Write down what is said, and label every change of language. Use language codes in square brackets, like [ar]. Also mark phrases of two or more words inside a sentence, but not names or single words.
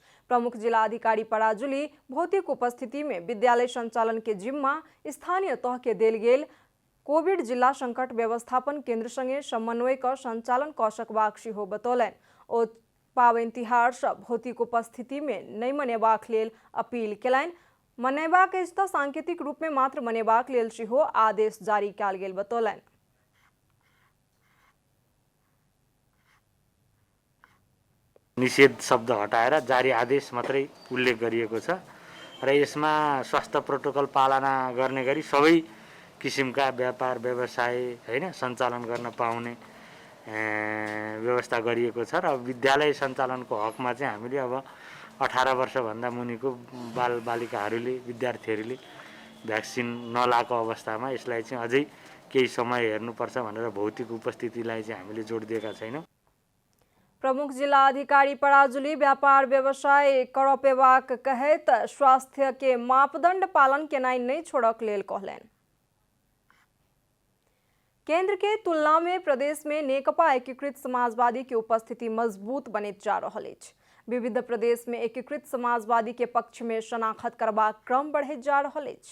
[mai] प्रमुख जिला अधिकारी पराजुली भौतिक उपस्थिति में विद्यालय संचालन के जिम्मा स्थानीय तह के देल गेल कोविड जिला संकट व्यवस्थापन केंद्र संगे समन्वय कर संचालन कऽ सकबाक सेहो बतौलनि। ओ पावनि तिहार सब भौतिक उपस्थिति में नहीं मनेबाक लेल अपील केलनि। मनेबाक अछि तऽ सांकेतिक रूप में मात्र मनेबाक लेल सेहो आदेश जारी कयल गेल बतौलनि। [ne] निषेध शब्द हटाएर जारी आदेश मात्रै उल्लेख गरिएको छ र यसमा स्वास्थ्य प्रोटोकल पालना गर्ने गरी सबै किसिमका व्यापार व्यवसाय हैन सञ्चालन गर्न पाउने व्यवस्था गरिएको छ र विद्यालय सञ्चालनको हकमा चाहिँ हामीले अब 18 वर्षभन्दा मुनिको बाल बालिकाहरूले विद्यार्थीहरूले भ्याक्सिन नलाएको अवस्थामा यसलाई चाहिँ अझै केही समय हेर्नुपर्छ भनेर भौतिक उपस्थितिलाई चाहिँ हामीले जोड दिएका छैनौँ। [mai] प्रमुख जिला अधिकारी पराजुली व्यापार व्यवसाय करऽ पेबाक कहैत स्वास्थ्य के मापदंड पालन केनाइ नहीं छोड़क लेल कहलनि। केंद्र के तुलना में प्रदेश में नेकपा एकीकृत समाजवादी की उपस्थिति मजबूत बनैत जा रहल अछि। विविध प्रदेश में एकीकृत समाजवादी के पक्ष में शनाखत करबाक क्रम बढ़ैत जा रहल अछि।